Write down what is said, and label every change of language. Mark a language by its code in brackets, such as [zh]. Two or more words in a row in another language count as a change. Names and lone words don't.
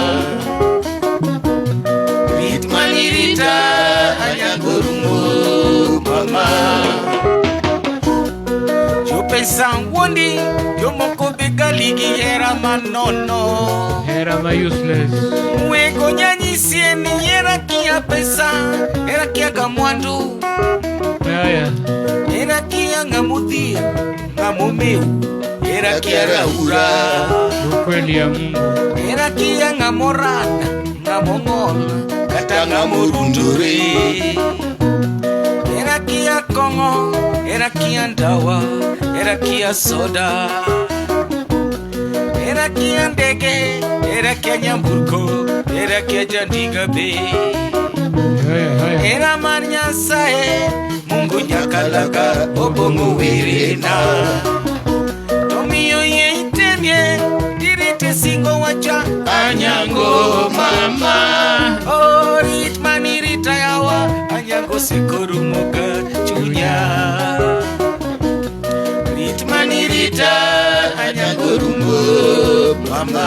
[luo] Rit manirita Anyango rumo mama. Jopesa wondi jomoko begaligi era manono. Era ma useless. Mwego nyanyisie ni era kia pesa. Era kia kamwandu. Era kia ngamuthi ngamumiu. Era kia raura. [sw] Ukweli ya Mungu. [luo] Era kia ngamorana ngamongol kata ngamurunduri. Era kia kongo. Era kia ndawa. Era kia soda. Era kia ndege. Era kia nyamburko. Era kia jandiga be. Era marnyasae Mungu nyakalaga obongo wirina. Tomiyo ye itemye dirite singo wacha Anyango mama. Oh rit manirita yawa Anyango sikoru moga chunya. Rit manirita Anyango rumo mama.